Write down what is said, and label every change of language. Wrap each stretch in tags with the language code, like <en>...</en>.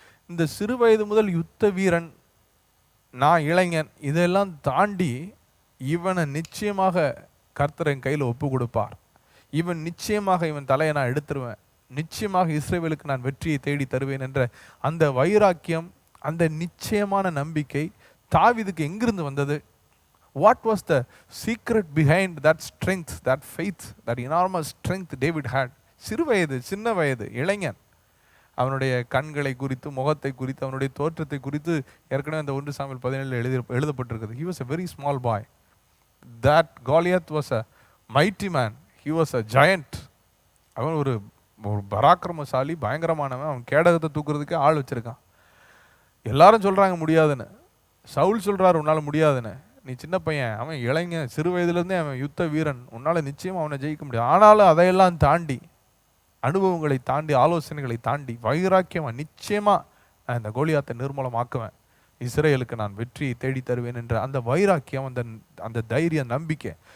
<ta>இந்த சிறு வயது முதல் யுத்த வீரன், நான் இளைஞன், இதெல்லாம் தாண்டி இவனை நிச்சயமாக கர்த்தர் என் கையில் ஒப்பு கொடுப்பார். இவன் நிச்சயமாக, இவன் தலையை நான் எடுத்துருவேன், நிச்சயமாக இஸ்ரவேலுக்கு நான் வெற்றியை தேடி தருவேன் என்ற அந்த வைராக்கியம், அந்த நிச்சயமான நம்பிக்கை தாவீதுக்கு எங்கிருந்து வந்தது?</ta> <en>What was the secret behind that strength, that faith, that enormous strength David had?</en> <ta>சிறு வயது, சின்ன வயது, இளைஞன். அவனுடைய கண்களை குறித்து, முகத்தை குறித்து, அவனுடைய தோற்றத்தை குறித்து ஏற்கனவே அந்த 1 Samuel 17 எழுதப்பட்டிருக்குது.</ta> <en>He was a very small boy. That Goliath was a mighty man. He was a giant.</en> <ta>அவன் ஒரு பராக்கிரமசாலி, பயங்கரமானவன். அவன் கேடகத்தை தூக்குறதுக்கே ஆள் வச்சிருக்கான். எல்லாரும் சொல்றாங்க முடியாதுன்னு. சவுல் சொல்றாரு உன்னால் முடியாதுன்னு. நீ சின்ன பையன், அவன் இளைஞன், சிறு வயதுலேருந்தே அவன் யுத்த வீரன், உன்னால் நிச்சயம் அவனை ஜெயிக்க முடியாது. ஆனாலும் அதையெல்லாம் தாண்டி, அனுபவங்களை தாண்டி, ஆலோசனைகளை தாண்டி, வைராக்கியமா நிச்சயமா நான் இந்த கோலியாத்தை நிர்மூலமாக்குவேன், இஸ்ரேலுக்கு நான் வெற்றியை தேடி தருவேன் என்ற அந்த வைராக்கியம், அந்த தைரிய நம்பிக்கை.</ta>